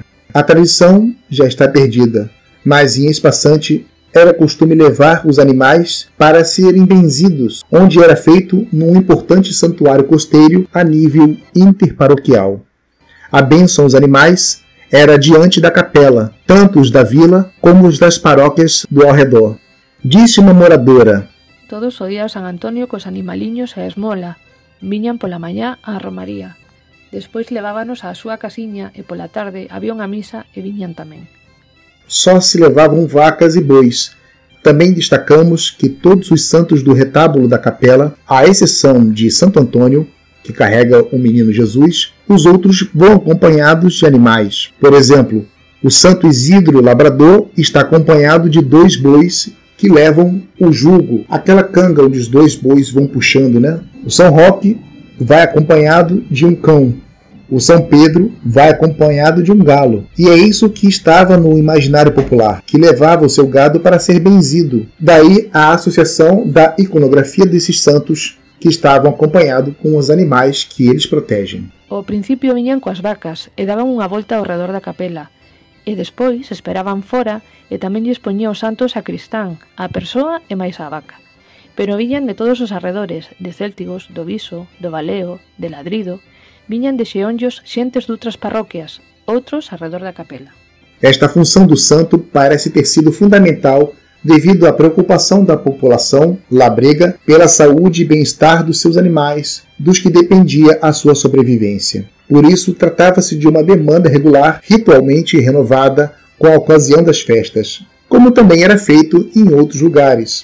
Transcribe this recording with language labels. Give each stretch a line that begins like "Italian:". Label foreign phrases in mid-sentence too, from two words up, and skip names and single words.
Portuguese: A tradição já está perdida, mas em Espaçante era costume levar os animais para serem benzidos, onde era feito num importante santuário costeiro a nível interparoquial. A bênção aos animais era diante da capela, tanto os da vila como os das paróquias do ao redor. Disse uma moradora:
Galician: Todos o día o San Antonio cos animaliños e a esmola. Viñan pola mañá á romaría. Despois levábanos á súa casiña e pola tarde había unha misa e viñan tamén.
Portuguese: Só se levavam vacas e bois. Também destacamos que todos os santos do retábulo da capela, à exceção de Santo Antônio, que carrega o menino Jesus, os outros vão acompanhados de animais. Por exemplo, o Santo Isidro Labrador está acompanhado de 2 bois que levam o jugo, aquela canga onde os 2 bois vão puxando, né? O São Roque vai acompanhado de um cão. O São Pedro vai acompanhado de um galo. E é isso que estava no imaginário popular, que levava o seu gado para ser benzido. Daí a associação da iconografia desses santos que estavam acompanhados com os animais que eles protegem.
Galician: Ao princípio viñan coas vacas e daban unha volta ao redor da capela, e despois esperaban fora e tamén lles poñía os santos a cristán, a persoa e máis a vaca. Pero viñan de todos os arredores, de Céltigos, do Viso, do Valeo, de Ladrido, viñan de xeonllos xentes doutras parroquias, outros arredor da capela.
Portuguese: Esta função do santo parece ter sido fundamental devido à preocupação da população labrega pela saúde e bem-estar dos seus animais, dos que dependia a sua sobrevivência. Por isso, tratava-se de uma demanda regular, ritualmente renovada com a ocasião das festas, como também era feito em outros lugares.